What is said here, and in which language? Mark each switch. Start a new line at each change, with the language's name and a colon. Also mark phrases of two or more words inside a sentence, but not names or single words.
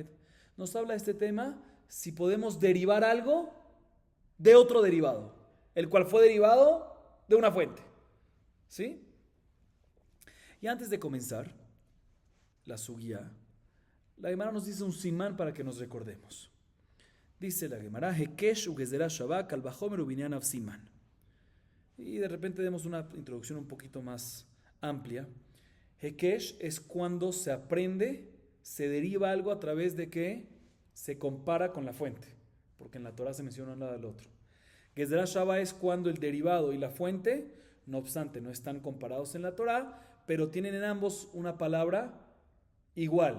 Spanish: Nos habla de este tema, si podemos derivar algo de otro derivado, el cual fue derivado de una fuente, ¿sí? Y antes de comenzar la sugía, la Gemara nos dice un simán para que nos recordemos. Dice la Gemara,
Hebrew: היקש וגזירה שווה קל וחומר ובנין אב סימן.
Spanish: Y de repente demos una introducción un poquito más amplia. Hekesh es cuando se aprende, se deriva algo a través de que se compara con la fuente, porque en la Torah se menciona nada del otro.
Hebrew: גזירה שבת
Spanish: es cuando el derivado y la fuente, no obstante, no están comparados en la Torah, pero tienen en ambos una palabra igual.